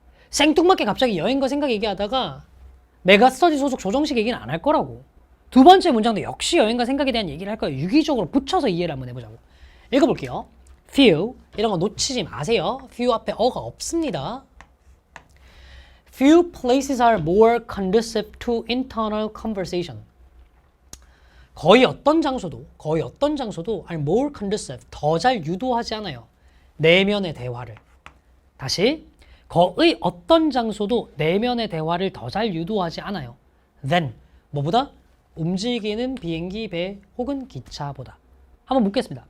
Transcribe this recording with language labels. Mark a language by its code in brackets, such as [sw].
[ko] 생뚱맞게 갑자기 여행과 생각 얘기하다가 메가스터디 소속 조정식 얘기는 안 할 거라고. 두 번째 문장도 역시 여행과 생각에 대한 얘기를 할 거예요. 유기적으로 붙여서 이해를 한번 해보자고. 읽어볼게요. Few, 이런 거 놓치지 마세요. Few 앞에 어가 없습니다. [en] Few places are more conducive to internal conversation. [ko] 거의 어떤 장소도 are more conducive, 더 잘 유도하지 않아요. 내면의 대화를. 다시, 거의 어떤 장소도 내면의 대화를 더 잘 유도하지 않아요. than, 뭐보다? 움직이는 비행기, 배 혹은 기차보다. 한번 묻겠습니다.